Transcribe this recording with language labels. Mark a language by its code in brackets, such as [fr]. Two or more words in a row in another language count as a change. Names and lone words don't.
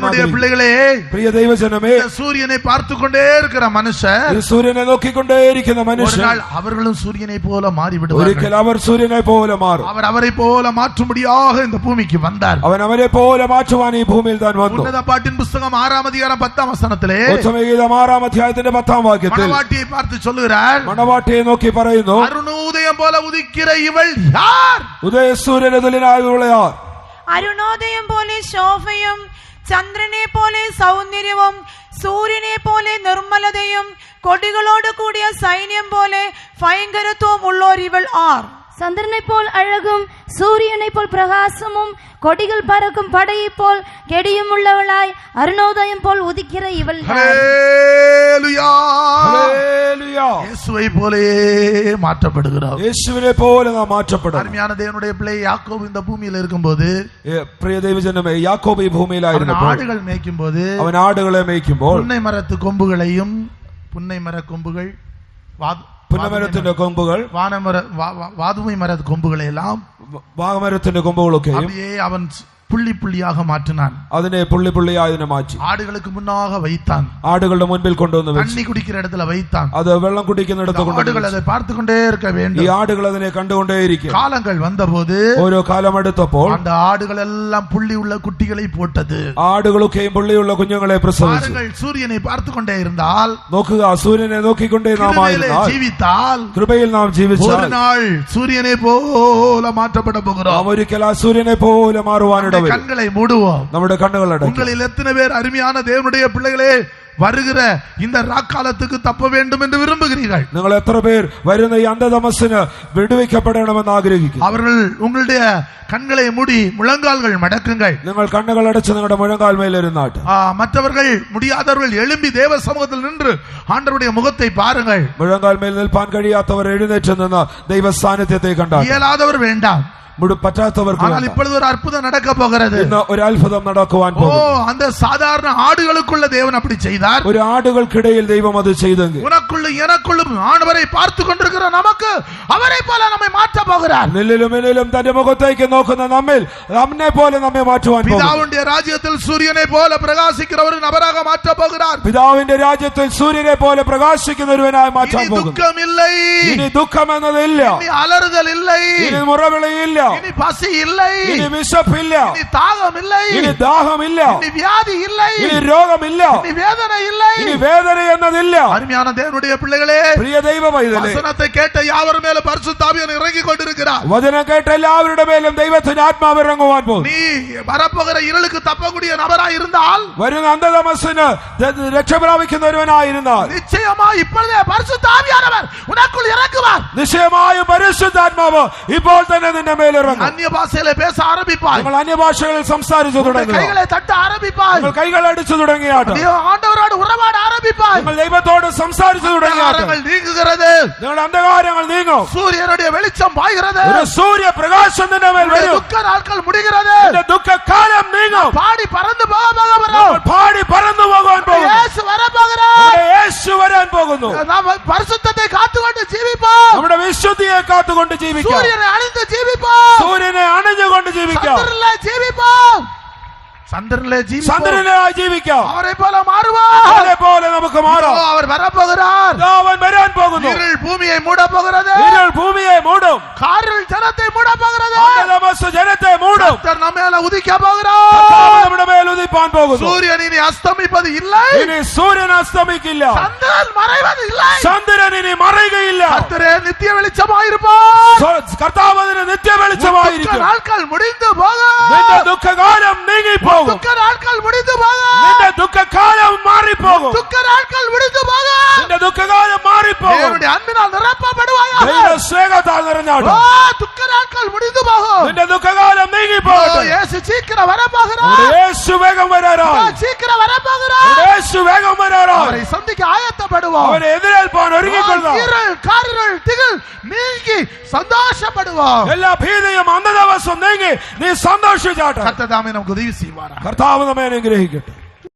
[ta] பிள்ளைகளே, [ml] പ്രിയ ദൈവജനമേ, [ta] சூரியனை பார்த்து கொண்டே இருக்கிற மனுஷன், [ml] ഈ സൂര്യനെ നോക്കിക്കൊണ്ടേയിരിക്കുന്ന മനുഷ്യൻ [ta] அவர்களும் சூரியனை போல மாறிவிடுவார்கள். [ml] ഒരിക്കൽ അവർ സൂര്യനെ പോലെ മാറും. [ta] அவர் அவரை போல மாற்றும்படியாக இந்த பூமிக்கு வந்தார். [ml] അവൻ അവരെ പോലെ മാറ്റുവാൻ ഈ ഭൂമിയിൽ താൻ വന്നു. [ta] உன்னத பாட்டின் புத்தகம் 6 அதிகாரம் 10 வசனத்திலே [ml] ഉത്തമഗീതം 6 അധ്യായത്തിന്റെ 10 വാക്യത്തിൽ [ta] மணவாட்டியை பார்த்து சொல்லுகிறார், [ml] മണവാട്ടിയെ നോക്കി പറയുന്നു, [ta] அருணோதயம் போல உதிக்கிற இவள் யார்? [ml] ഉദയസൂര്യന് തുല്യനായവളയാർ? അരുണോദയം പോലെ ശോഭയും ചന്ദ്രനെ പോലെ സൗന്ദര്യവും സൂര്യനെ പോലെ നിർമ്മലതയും കൊടികളോട് കൂടിയ സൈന്യം പോലെ ഭയങ്കരത്വവും ഉള്ളോർ ഇവൾ ആർ? [ta] சந்திரனை போல் அழகும் சூரியனை போல் பிரகாசமும் கொடிகள் பறக்கும் படையை போல் கெடியும் உள்ளவளாய் அருணோதயம் போல் உதிக்கிற இவள் ஹல்லேலூயா, [ml] ഹല്ലേലൂയ. [ta] இயேசுவை போலே மாற்றப்படுகிறார். [ml] യേശുവിനെ പോലെ നാം മാറ്റപ്പെടും. [ta] அருமையான தேவனுடைய பிள்ளை யாக்கோபு இந்த பூமியில் இருக்கும்போது, [ml] പ്രിയ ദൈവജനമേ, യാക്കോബ് ഈ ഭൂമിയിലായിരുന്നപ്പോൾ [ta] ஆடுகள் மேய்க்கும் போது [ml] അവൻ ആടുകളെ മേയ്ക്കുമ്പോൾ [ta] புன்னை மரத்து கொம்புகளையும், புன்னை மர கொம்புகள், [ml] പുന്നമരത്തിന്റെ കൊമ്പുകൾ, [ta] வாதுமை மர கொம்புகளை எல்லாம் [ml] വാഗമരത്തിന്റെ കൊമ്പുകളൊക്കെയും [ta] அப்படியே அவன் புள்ளி புள்ளியாக மாற்றினான். [ml] അതിനെ പുള്ളി പുള്ളിയായി അതിനെ മാറ്റി [ta] ஆடுகளுக்கு முன்னாக வைத்தான். [ml] ആടുകളുടെ മുൻപിൽ കൊണ്ടുവന്ന് വെച്ചു. [ta] தண்ணி குடிக்கிற இடத்துல வைத்தான். [ml] അത് വെള്ളം കുടിക്കുന്നിടത്ത് [ta] ஆடுகள் [ml] കൊണ്ടുവന്നു. [ta] அதை பார்த்து கொண்டே இருக்க [ml] ഈ [ta] வேண்டும். [ml] ആടുകൾ അതിനെ കണ്ടുകൊണ്ടേയിരിക്കും. [ta] காலங்கள் வந்தபோது [ml] ഓരോ കാലം അടുത്തപ്പോൾ [ta] அந்த ஆடுகள் எல்லாம் புள்ளி உள்ள குட்டிகளை போட்டது. [ml] ആടുകളൊക്കെയും പുള്ളിയുള്ള കുഞ്ഞുങ്ങളെ പ്രസവിച്ചു. [ta] பாருங்கள், சூரியனை பார்த்து கொண்டே இருந்தால், [ml] നോക്കുക, സൂര്യനെ നോക്കിക്കൊണ്ടേ നാം ആയിരുന്നാൽ, [ta] ஜீவித்தால், [ml] കൃപയിൽ നാം ജീവിച്ചാൽ [ta] ஒரு நாள் சூரியனை போல மாற்றப்பட போகிறோம். [ml] നാം ഒരിക്കൽ ആ സൂര്യനെ പോലെ മാറുവാനിട വരും. [ta] கண்களை மூடுவோம். [ml] നമ്മുടെ കണ്ണുകൾ അടയ്ക്കും. [ta] உங்களில் எத்தனை பேர் அருமையான தேவனுடைய பிள்ளைகளே வருகிற இந்த ராக்காலத்துக்கு தப்ப வேண்டும் என்று விரும்புகிறீர்கள்? [ml] നിങ്ങൾ എത്ര പേർ വരുന്ന ഈ അന്ധതമസ്സിന് വിടുവിക്കപ്പെടണമെന്ന് ആഗ്രഹിക്കും? [ta] அவர்கள் உங்களுடைய கண்களை மூடி முழங்கால்கள் மடக்குங்கள். [ml] നിങ്ങൾ കണ്ണുകൾ അടച്ച് നിങ്ങളുടെ മുഴങ്കാൽ മേലിരുന്നാട്ട്. [ta] மற்றவர்கள் முடியாதவர்கள் எழும்பி தேவ சமூகத்தில் நின்று ஆண்டவருடைய முகத்தை பாருங்கள். [ml] മുഴങ്കാൽ മേൽ നിൽപ്പാൻ കഴിയാത്തവർ എഴുന്നേറ്റ് നിന്ന് ദൈവ സാന്നിധ്യത്തെ കണ്ടാൽ. [ta] இயலாதவர் வேண்டாம், [ml] പറ്റാത്തവർക്ക് [ta] ஆனால் இப்பொழுது ஒரு அற்புதம் நடக்க போகிறது. [ml] ഇന്ന് ഒരു അത്ഭുതം നടക്കുവാൻ പോകുന്നു. [ta] அந்த சாதாரண ஆடுகளுக்குள்ள தேவன் அப்படி செய்தார். [ml] ഒരു ആടുകൾക്കിടയിൽ ദൈവം അത് ചെയ്തെങ്കിൽ [ta] உனக்குள்ள எனக்குள்ளும் ஆண்டவரை பார்த்து கொண்டிருக்கிற நமக்கு அவரை போல நம்மை மாற்ற போகிறார். [ml] നിന്നിലും എന്നിലും തന്റെ മുഖത്തേക്ക് നോക്കുന്ന നമ്മിൽ നമ്മെ പോലെ നമ്മെ മാറ്റുവാൻ പോകുന്നു. [ta] பிதாவுடைய ராஜ்யத்தில் சூரியனை போல பிரகாசிக்கிற ஒரு நபராக மாற்ற போகிறார். [ml] പിതാവിന്റെ രാജ്യത്തിൽ സൂര്യനെ പോലെ പ്രകാശിക്കുന്ന ഒരുവനായി മാറ്റാൻ പോകുന്നു. [ta] துக்கம் இல்லை, [ml] ഇനി ദുഃഖം എന്നതില്ല, [ta] இனி அலறுதல் இல்லை, [ml] ഇനി മുറവിളിയില്ല, [ta] இனி பசி இல்லை, [ml] ഇനി വിശപ്പില്ല, [ta] இனி தாகம் இல்லை, [ml] ഇനി ദാഹമില്ല, [ta] இனி வியாதி இல்லை, [ml] ഇനി രോഗമില്ല, [ta] இனி வேதனை இல்லை. [ml] ഇനി വേദന എന്നതില്ല. [ta] அருமையான தேவனுடைய பிள்ளைகளே, [ml] പ്രിയ ദൈവ പൈതലേ, [ta] வசனத்தை கேட்ட யாவர் மேல பரிசுத்த ஆவியானவர் இறங்கி கொண்டிருக்கிறார். [ml] വചനം കേട്ട എല്ലാവരുടെ മേലും ദൈവത്തിന്റെ ആത്മാവ് ഇറങ്ങുവാൻ പോകുന്നു. [ta] நீ வரப்போகிற இருளுக்கு தப்பக்கூடிய நபராய் இருந்தால், [ml] വരുന്ന അന്ധതമസ്സിന് രക്ഷ പ്രാപിക്കുന്ന ഒരുവനായിരുന്നാൽ [ta] நிச்சயமா இப்பொழுதே பரிசுத்த ஆவியானவர் உனக்குள் இறங்குவார். [ml] നിശ്ചയമായും പരിശുദ്ധാത്മാവ് ഇപ്പോൾ തന്നെ നിന്റെ മേലിറങ്ങും. [ta] அந்நிய பாஷையில பேச ஆரம்பிப்பாய், [ml] നിങ്ങൾ അന്യഭാഷകളിൽ സംസാരിച്ചു തുടങ്ങുക, [ta] கைகளை தட்ட ஆரம்பிப்பாய், [ml] നിങ്ങൾ കൈകൾ അടിച്ചു തുടങ്ങിയാട്ടെ, [ta] ஆண்டவரோடு உறவாட ஆரம்பிப்பாய். [ml] നിങ്ങൾ ദൈവത്തോട് സംസാരിച്ചു തുടങ്ങിയാട്ടെ, [ta] அந்தகாரங்கள் நீங்குகிறது, [ml] നിങ്ങളുടെ അന്ധകാരങ്ങൾ നീങ്ങും, [ta] சூரியனுடைய வெளிச்சம் பாய்கிறது, [ml] ഒരു സൂര്യപ്രകാശം നിന്റെ മേൽ [ta] உன்னுடைய [ml] വരും, [ta] துக்க நாட்கள் முடிகிறது, [ml] നിന്റെ ദുഃഖകാലം നീങ്ങും, [ta] பாடி பறந்து போக [ml] നമ്മൾ പാടി പറന്നു പോകാൻ പോകുന്നു, [ta] இயேசு வரப்போகிறார். [ml] നമ്മുടെ യേശു വരാൻ പോകുന്നു. [ta] நாம் பரிசுத்தத்தை காத்துக்கொண்டு ஜீவிப்போம், [ml] നമ്മുടെ വിശുദ്ധിയെ കാത്തുകൊണ്ട് ജീവിക്കാം, [ta] சூரியனை அணிந்து ஜீவிப்போம், [ml] സൂര്യനെ അണിഞ്ഞുകൊണ്ട് ജീവിക്കാം, [ta] சந்திரனிலே ஜீவிப்போம், சந்திரனிலே ஜீவிப்போம், [ml] ചന്ദ്രനായി ജീവിക്കാം, [ta] அவரை போல மாறுவோம். [ml] അതേപോലെ നമുക്ക് മാറാം. [ta] அவர் வரப்போகிறார். [ml] ഇതാ അവൻ വരാൻ പോകുന്നു, [ta] இருள் பூமியை மூட போகிறது, [ml] ഇരുൾ ഭൂമിയെ മൂടും, [ta] காரில் ஜனத்தை மூட போகிறது, [ml] അന്ധതമസ്സ് ജനത്തെ മൂടും, [ta] கர்த்தர் நம்ம மேல உதிக்க போகிறார். [ml] കർത്താവ് നമ്മുടെ മേൽ ഉദിപ്പാൻ പോകുന്നു. [ta] சூரியன் இனி அஸ்தமிப்பது இல்லை, [ml] ഇനി സൂര്യൻ അസ്തമിക്കില്ല, [ta] சந்திரன் மறைவது இல்லை, [ml] ചന്ദ്രൻ ഇനി മറയുകയില്ല, [ta] கர்த்தரே நித்திய வெளிச்சமாயிருப்பார். [ml] കർത്താവ് അതിന് നിത്യ [ta] துக்க [ml] വെളിച്ചമായിരിക്കും. [ta] நாட்கள் முடிந்து போகும், [ml] നിന്റെ ദുഃഖകാലം നീങ്ങിപ്പോകും, [ta] துக்க நாட்கள் முடிந்து போகும், [ml] നിന്റെ ദുഃഖകാലം മാറിപ്പോകും, [ta] துக்க நாட்கள் முடிந்து போகும். [ml] നിന്റെ ദുഃഖകാലം മാറിപ്പോകും. [ta] தேவனுடைய அன்பினால் நிரப்பப்படுவாயாக. [ml] ദൈവ സ്നേഹത്താൽ നിറഞ്ഞാടും, [ta] துக்க நாட்கள் முடிந்து போகும். [ml] നിന്റെ ദുഃഖകാലം നീങ്ങിപ്പോകട്ടെ. [ta] இயேசு சீக்கிரம் வரப்போகிறார், [ml] നമ്മുടെ യേശു വേഗം വരാറായി, [ta] சீக்கிரம் வரப்போகிறார். [ml] നമ്മുടെ യേശു വേഗം വരാറായി. [ta] அவரை சந்திக்க ஆயத்தப்படுவோம். [ml] അവനെ എതിരേൽപ്പാൻ ഒരുങ്ങിക്കൊള്ളുക. [ta] இருள், காரிருள், திகில் நீங்கி சந்தோஷப்படுவோம். [ml] എല്ലാ ഭീതിയും അന്ധതമസ്സും നീങ്ങി നീ സന്തോഷിച്ചാട്ടെ. [ta] கர்த்தர் தாமே நமக்கு உதவி செய்வாரா. [ml] കർത്താവ് നമ്മെ അനുഗ്രഹിക്കട്ടെ.